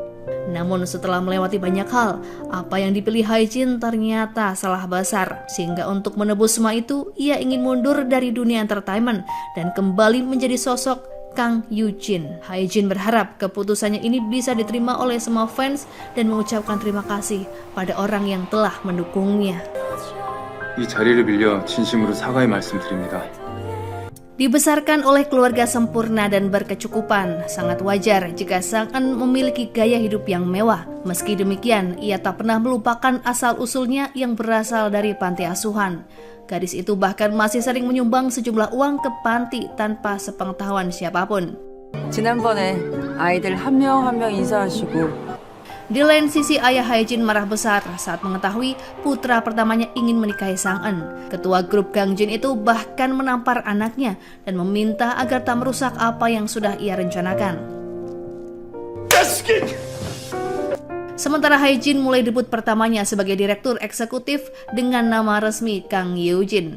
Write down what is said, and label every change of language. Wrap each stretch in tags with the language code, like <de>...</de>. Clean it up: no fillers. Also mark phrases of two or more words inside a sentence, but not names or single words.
<id>Namun setelah melewati banyak hal, apa yang dipilih Hae-jin ternyata salah besar. Sehingga untuk menebus semua itu, ia ingin mundur dari dunia entertainment dan kembali menjadi sosok Kang Yoo-jin. Hae-jin berharap keputusannya ini bisa diterima oleh semua fans dan mengucapkan terima kasih pada orang yang telah mendukungnya.</id> <ko>이 자리를 빌려 진심으로 사과의 말씀드립니다.</ko> <id>Dibesarkan oleh keluarga sempurna dan berkecukupan, sangat wajar jika Sang-eun memiliki gaya hidup yang mewah. Meski demikian, ia tak pernah melupakan asal-usulnya yang berasal dari panti asuhan. Gadis itu bahkan masih sering menyumbang sejumlah uang ke panti tanpa sepengetahuan siapapun.</id> <ko>지난번에 아이들 한 명 한 명 인사하시고</ko> <id>Di lain sisi, ayah Hae-jin marah besar saat mengetahui putra pertamanya ingin menikahi Sang-eun. Ketua grup Gangjin itu bahkan menampar anaknya dan meminta agar tak merusak apa yang sudah ia rencanakan. Sementara Hae-jin mulai debut pertamanya sebagai direktur eksekutif dengan nama resmi Kang Yoo-jin.</id>